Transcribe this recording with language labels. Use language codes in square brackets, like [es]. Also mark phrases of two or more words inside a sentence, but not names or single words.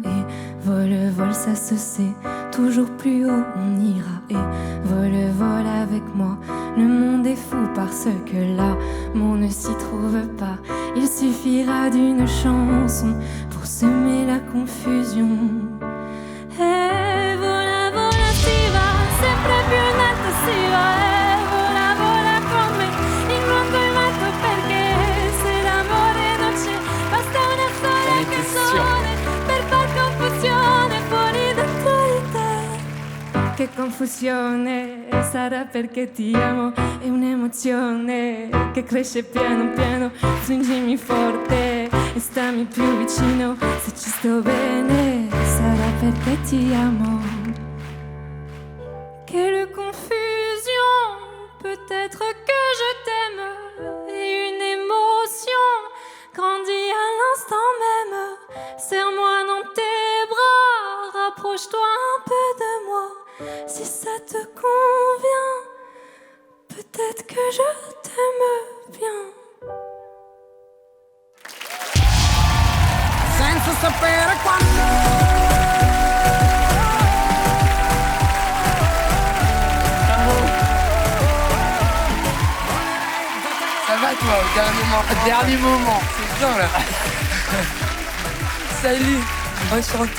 [fr] Et vol, vol, ça se sait, toujours plus haut on ira. Et vol, vol avec moi, le monde est fou parce que l'amour ne s'y trouve pas. Il suffira d'une chanson pour semer la confusion. [it] E vola, vola, si va, sempre più in alto si va. E vola, vola con me, in mondo è matto perché se l'amore non c'è, basta una sola canzone per far confusione fuori dentro di te. Che confusione, sarà perché ti amo, è un'emozione che cresce piano piano. Stringimi forte e stammi più vicino, se ci sto bene sarà perché ti amo. [fr] Quelle confusion, peut-être que je t'aime et une émotion grandit à l'instant même. Serre-moi dans tes bras, rapproche-toi un peu de moi. Si ça te convient, peut-être que je t'aime bien. [it] Senza sapere quando. [fr] Ça va toi, au dernier moment? Dernier moment. C'est bien là. Salut, enchanté.